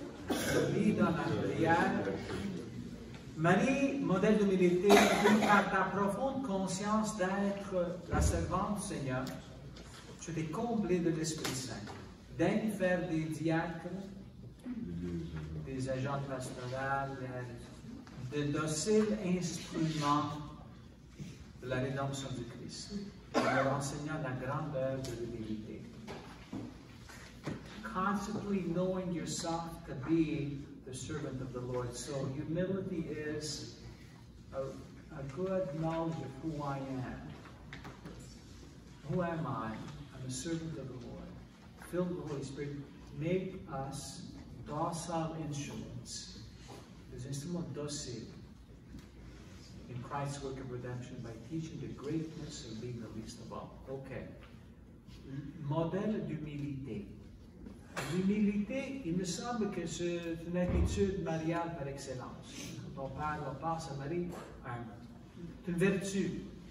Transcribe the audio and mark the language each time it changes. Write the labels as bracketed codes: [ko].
[fr] Je lis dans la prière. Marie, modèle d'humilité, par ta profonde conscience d'être la servante du Seigneur, tu t'es comblée de l'Esprit Saint. Daigne faire des diacres, des agents pastoraux, de dociles instruments de la rédemption du Christ, en leur enseignant la grandeur de l'humilité. [en] Constantly knowing yourself to be the servant of the Lord. So humility is a good knowledge of who I am. Who am I? I'm a servant of the Lord. Filled with the Holy Spirit. Make us docile instruments. [fr] Des instruments dociles [en] in Christ's work of redemption by teaching the greatness of being the least of all. [fr] Okay. Modèle d'humilité. L'humilité, il me semble que c'est une attitude mariale par excellence. Quand on pense à Marie, c'est une vertu.